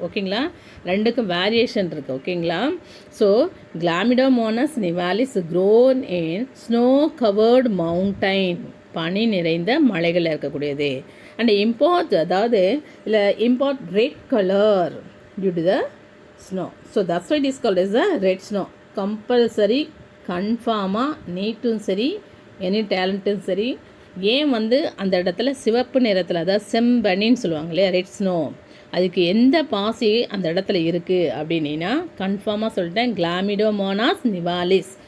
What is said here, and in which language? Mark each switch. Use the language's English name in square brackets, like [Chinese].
[Tamil] ஓகேங்களா, ரெண்டுக்கும் வேரியேஷன் இருக்குது. ஓகேங்களா, ஸோ கிளாமிடோமோனஸ் நிவாலிஸ் [English] grown in snow covered mountain, [Tamil] பனி நிறைந்த மலைகளில் இருக்கக்கூடியது. [English] and import [Tamil] அதாவது இல்லை [English] Import red colour due to the snow. So that's why it is called as a red snow. [Tamil] Compulsory, கன்ஃபார்மாக நீட்டும் சரி எனி டேலண்ட்டும் சரி. ஏன் வந்து அந்த இடத்துல சிவப்பு நிறத்தில் அதாவது செம்பனின்னு சொல்லுவாங்க இல்லையா, ரெட் ஸ்னோ, அதுக்கு எந்த பாசி அந்த இடத்துல இருக்குது அப்படின்னா கன்ஃபார்மாக சொல்லிட்டேன், கிளாமிடோமோனாஸ் நிவாலிஸ்.